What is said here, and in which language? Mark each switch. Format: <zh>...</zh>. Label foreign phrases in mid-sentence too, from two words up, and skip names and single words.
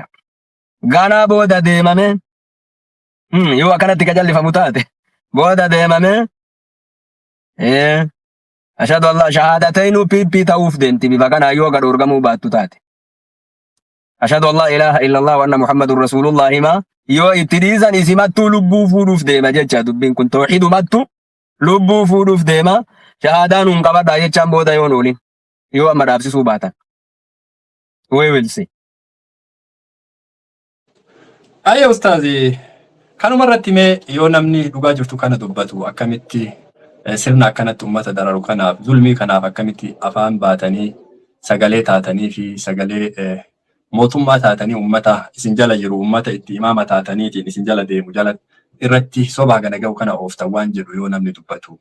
<om>Ganaa booda deemame yoo akkanatti qajallifamu taate booda deemame</om> <ar>أشهد أن لا</ar> <om>shahaadataynuu PP ta'uuf deemti bifa kanaa yoo gad orgamuu baattu taate.</om> <ar>أشهد أن لا إله إلا الله وأن محمدا رسول الله</ar> <om>himaa yoo itti dhiisan isimattuu lubbuu fuudhuuf deema jecha dubbiin kun tawxiidumattu lubbuu fuudhuuf deema. Shahaadaan hun qabadhaa jechaan booda yoon oolin yoo amma dhaabsisuu baatan.</om> <en>We will see.</en> <om>Ayya ustaazi kanuma irratti mee yoo namni dhugaa jirtu kana dubbatu akkamitti sirna akkanatti uummata dararu kanaaf zulmii kanaaf akkamitti afaan baatanii sagalee taatanii fi sagalee mootummaa taatanii uummata isin jala jiru uummata itti imaama taataniitiin isin jala deemu jala irratti sobaa gana ga'u kana ooftan waan jedhu yoo namni dubbatu.</om>